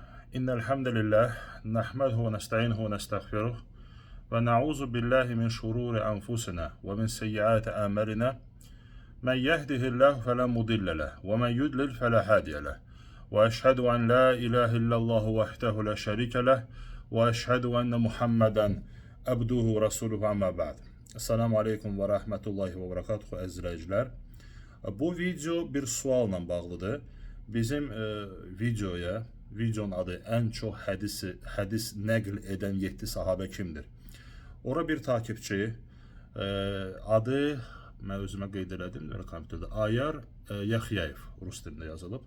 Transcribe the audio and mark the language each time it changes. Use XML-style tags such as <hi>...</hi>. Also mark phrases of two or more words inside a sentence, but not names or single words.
<ar>إن الحمد لله نحمده ونستعينه ونستغفره ونعوذ بالله من شرور أنفسنا ومن سيئات أعمالنا من يهده الله فلا مضل له ومن يضلل فلا هادي له وأشهد أن لا إله إلا الله وحده لا شريك له وأشهد أن محمدا عبده رسوله أما بعد. السلام عليكم و رحمة الله و بركاته</ar> <az>əziz izləyicilər. Bu video bir sualla bağlıdır. Bizim videonun adı ən çox hədis nəql edən 7 sahabə kimdir? Ora bir takipçi adı mən özümə qeyd elədim, kompüterdə Ayar Yaxyayev rus dilində yazılıb.</az>